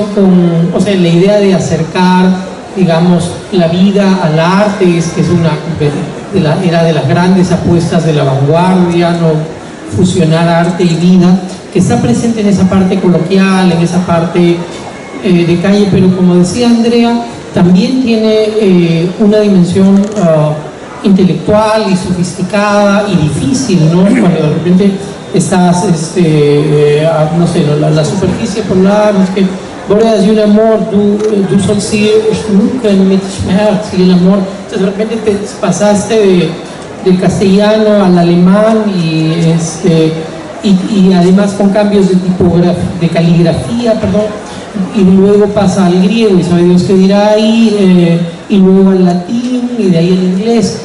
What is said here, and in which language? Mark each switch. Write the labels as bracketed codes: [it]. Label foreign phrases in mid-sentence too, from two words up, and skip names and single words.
[es] con, o sea, la idea de acercar, digamos, la vida al arte, que es era de las grandes apuestas de la vanguardia, no fusionar arte y vida, que está presente en esa parte coloquial, en esa parte de calle, pero como decía Andrea, también tiene una dimensión intelectual y sofisticada y difícil, ¿no? Cuando de repente estás, no sé, la superficie polar, es que Boreas y un amor, [de] du sollst sie schmücken mit Schmerz, [es] y el amor, entonces de repente te pasaste del castellano al alemán y además con cambios de caligrafía, perdón, y luego pasa al griego y sabe Dios qué dirá ahí, y luego al latín y de ahí al inglés.